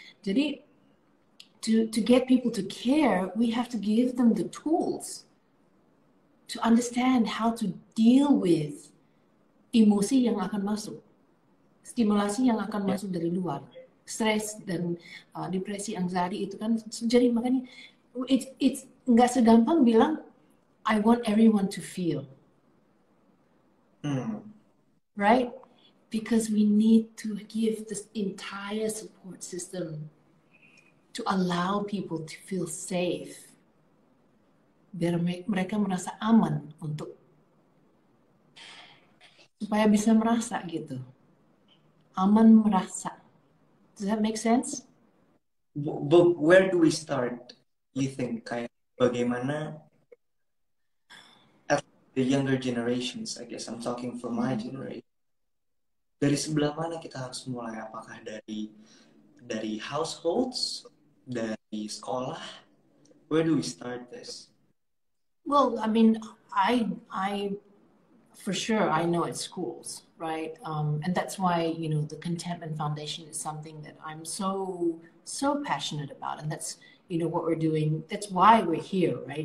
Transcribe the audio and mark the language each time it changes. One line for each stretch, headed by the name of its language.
English: Jadi to get people to care, we have to give them the tools to understand how to deal with emosi yang akan masuk, stimulasi yang akan
Indonesian: Ya, masuk dari luar, stres dan depresi, anxiety itu kan.
English: Jadi makanya it's nggak segampang bilang I want everyone to feel, hmm. right? Because we need to give this entire support system to allow people to feel safe, biar mereka merasa aman untuk supaya bisa merasa gitu, aman merasa. Does that make sense? But where do we start? You think kayak bagaimana at the younger generations, I guess I'm talking for my generation.
Indonesian: Dari sebelah mana kita harus mulai? Apakah dari households, dari sekolah?
English: Where do we start this? Well, I mean, I for sure I know it's schools, right? And that's why the Contentment Foundation is something that I'm so passionate about, and that's what we're doing. That's why we're here, right?